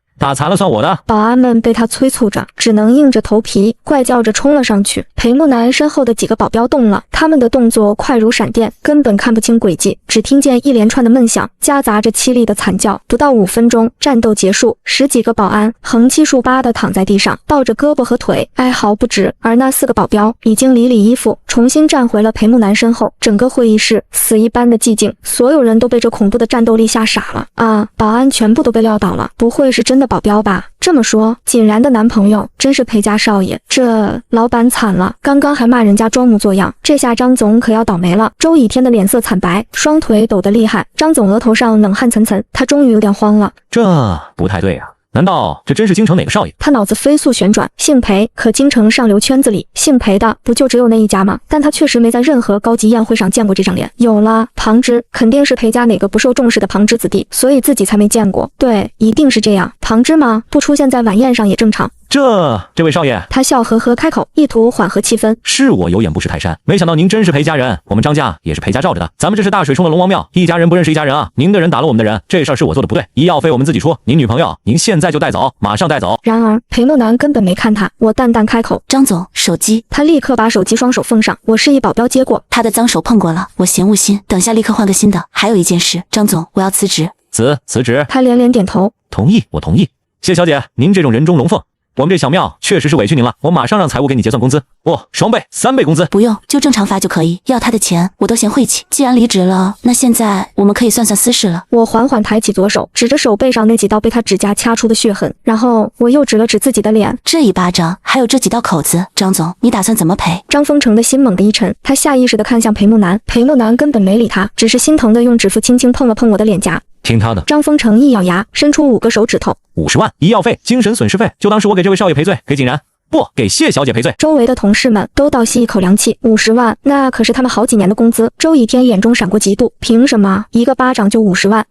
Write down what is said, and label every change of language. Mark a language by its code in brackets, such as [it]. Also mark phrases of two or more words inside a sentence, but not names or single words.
[zh] 打殘了算我的。保安們被他催促着，只能硬着頭皮怪叫着衝了上去。裴木南身後的幾個保鏢動了，他們的動作快如閃電，根本看不清軌跡，只聽見一連串的悶響，夾雜着淒厲的慘叫。不到5分鐘，戰鬥結束，10幾個保安橫七豎八地躺在地上，抱着胳膊和腿，哀嚎不止。而那4個保鏢已經理理衣服，重新站回了裴木南身後。整個會議室死一般的寂靜，所有人都被這恐怖的戰鬥力嚇傻了。啊！保安全部都被撂倒了，不會是真的保鏢吧？這麼說，錦然的男朋友真是裴家少爺，這老闆慘了，剛剛還罵人家裝模作樣，這下張總可要倒霉了。周以天的臉色慘白，雙腿抖得厲害，張總額頭上冷汗涔涔，他終於有點慌了。這不太對啊，難道這真是京城哪個少爺？他腦子飛速旋轉，姓裴，可京城上流圈子裡姓裴的不就只有那一家嗎？但他確實沒在任何高級宴會上見過這張臉。有了，龐之，肯定是裴家哪個不受重視的龐之子弟，所以自己才沒見過。對，一定是這樣。龐之嗎？不出現在晚宴上也正常。這位少爺，他笑呵呵開口，意圖緩和氣氛。是我有眼不識泰山，沒想到您真是裴家人，我們張家也是裴家罩着的。咱們這是大水沖了龍王廟，一家人不認識一家人啊！您的人打了我們的人，這事兒是我做的不對，醫藥費我們自己出。您女朋友，您現在就帶走，馬上帶走。然而裴木南根本沒看他，我淡淡開口： 張總，手機。他立刻把手機雙手奉上，我示意保鏢接過。他的髒手碰過了，我嫌惡心，等下立刻換個新的。還有一件事，張總，我要辭職。辭職？他連連點頭，同意，我同意。謝小姐，您這種人中龍鳳，我們這小廟確實是委屈您了，我馬上讓財務給你結算工資，雙倍、3倍工資。不用，就正常發就可以。要他的錢，我都嫌晦氣。既然離職了，那現在我們可以算算私事了。我緩緩抬起左手，指着手背上那幾道被他指甲掐出的血痕，然後我又指了指自己的臉。這一巴掌，還有這幾道口子，張總，你打算怎麼賠？張風成的心猛地一沉，他下意識地看向裴木南，裴木南根本沒理他，只是心疼地用指腹輕輕碰了碰我的臉頰。聽他的。張風成一咬牙，伸出5個手指頭，50萬醫藥費、精神損失費，就當是我給這位少爺賠罪，給景然，不給謝小姐賠罪。周圍的同事們都倒吸一口涼氣，50萬，那可是他們好幾年的工資。周以天眼中閃過嫉妒，憑什麼一個巴掌就50萬？